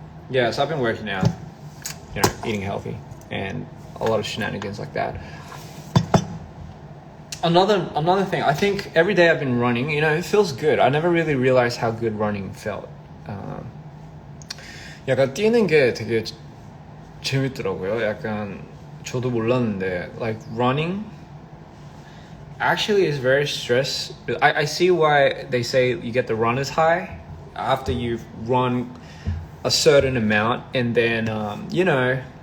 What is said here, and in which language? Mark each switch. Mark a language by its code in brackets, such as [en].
[en] Yeah, so I've been working out, you know, eating healthy and a lot of shenanigans like that. Another thing, I think every day I've been running, you know, it feels good. I never really realized how good running felt. [ko] 약간 뛰는 게 되게 재밌더라고요. 약간 저도 몰랐는데, [en] like running actually is very stress. I see why they say you get the runner's high after you've run a certain amount, and then you know,